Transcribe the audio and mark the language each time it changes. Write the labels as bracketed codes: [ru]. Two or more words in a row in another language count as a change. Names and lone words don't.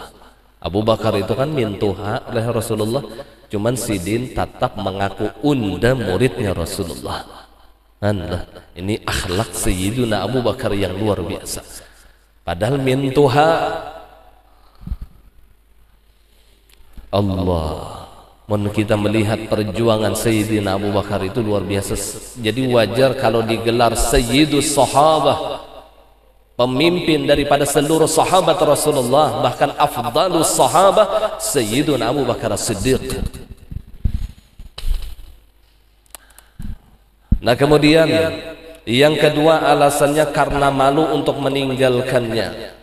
[id] Abu Bakar itu kan mintuha oleh Rasulullah, cuman sidin tetap mengaku unda muridnya Rasulullah. Ini akhlak Sayyidina Abu Bakar yang luar biasa. Padahal mintuha Allah. Kita melihat perjuangan Sayyidina Abu Bakar itu luar biasa. Jadi wajar kalau digelar [ar] سيد الصحابة, [id] pemimpin daripada seluruh sahabat Rasulullah, bahkan [ar] أفضل الصحابة [id] Sayyidina Abu Bakar As-Siddiq. Nah kemudian yang kedua alasannya karena malu untuk meninggalkannya.